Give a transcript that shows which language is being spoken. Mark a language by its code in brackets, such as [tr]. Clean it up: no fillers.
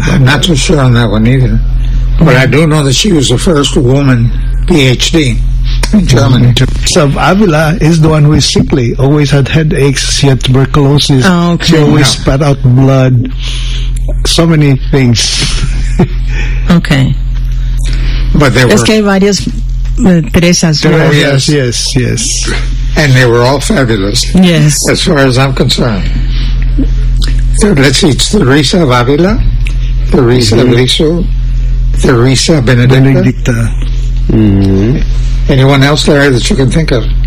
[en] I'm not so sure on that one either. But I do know that she was the first woman PhD. Germany. So Avila is the one who is sickly, always had headaches, she had tuberculosis, oh, okay. She always spat out blood, so many things. Okay. But there [es] es que hay varias Teresas. [en] Yes. And they were all fabulous. Yes. As far as I'm concerned. So let's see, it's Teresa of Avila, Teresa of Lisieux, Teresa Benedicta. Mm-hmm. Anyone else there that you can think of?